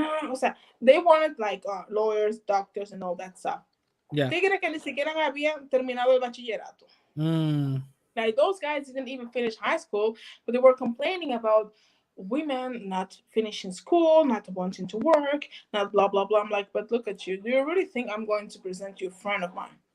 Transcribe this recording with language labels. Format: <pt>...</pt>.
<es>O sea,</es> <en>they wanted like lawyers, doctors, and all that stuff. yeah.</en> <es>Tigres que ni siquiera habían terminado el bachillerato. Mm,</es> <en>Like, those guys didn't even finish high school, but they were complaining about women not finishing school, not wanting to work, not blah blah blah. I'm like, but look at you. Do you really think I'm going to present you a friend of mine?</en>